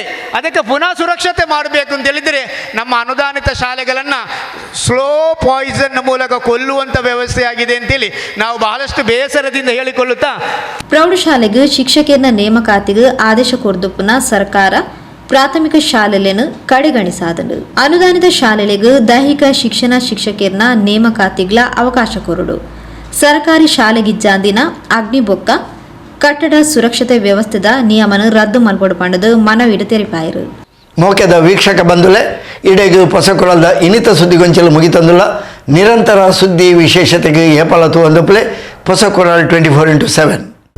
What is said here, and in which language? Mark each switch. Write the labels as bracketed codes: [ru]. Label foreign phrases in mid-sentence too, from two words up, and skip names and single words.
[kn] ಅದಕ್ಕೆ ಪುನಃ ಸುರಕ್ಷತೆ ಮಾಡಬೇಕು ಅಂತ ಹೇಳಿದರೆ ನಮ್ಮ ಅನುದಾನಿತ ಶಾಲೆಗಳನ್ನು [en] slow poison [kn] ಮೂಲಕ ಕೊಲ್ಲುವಂಥ ವ್ಯವಸ್ಥೆ ಆಗಿದೆ ಅಂತೇಳಿ ನಾವು ಬಹಳಷ್ಟು ಬೇಸರದಿಂದ ಹೇಳಿಕೊಳ್ಳುತ್ತಾ, [tcy] ಪ್ರೌಢಶಾಲೆಗೆ ಶಿಕ್ಷಕಿಯರ ನೇಮಕಾತಿಗೆ ಆದೇಶ ಕೊಡ್ದುಪ್ಪನ ಸರ್ಕಾರ ಪ್ರಾಥಮಿಕ ಶಾಲೆಯನ್ನು ಕಡೆಗಣಿಸಾದನು. ಅನುದಾನಿತ ಶಾಲೆಗಳಿಗೆ ದೈಹಿಕ ಶಿಕ್ಷಣ ಶಿಕ್ಷಕಿಯರ ನೇಮಕಾತಿಗಳ ಅವಕಾಶ ಕೊರಡು. ಸರ್ಕಾರಿ ಶಾಲೆಗಿಜ್ಜಾಂದಿನ ಅಗ್ನಿ ಬೊಕ್ಕ ಕಟ್ಟಡ ಸುರಕ್ಷತೆ ವ್ಯವಸ್ಥೆದ ನಿಯಮನ ರದ್ದು ಮಲ್ಪಡು ಮನವಿಡು ತೆರಿಪಾಯಿರು. ಮೋಕೆದ ವೀಕ್ಷಕ ಬಂಧುಲೆ, ಇಡೆಗೂ ಹೊಸಕೊಳದ ಇನ್ನಿತ ಸುದ್ದಿಗೊಂಚಲು ಮುಗಿತಂದುಲ್ಲ. ನಿರಂತರ ಸುದ್ದಿ ವಿಶೇಷತೆಗೆ ಏಪಲತು ಒಂದಪ್ಲೆ ಹೊಸಕೊರಲ್ 24x7.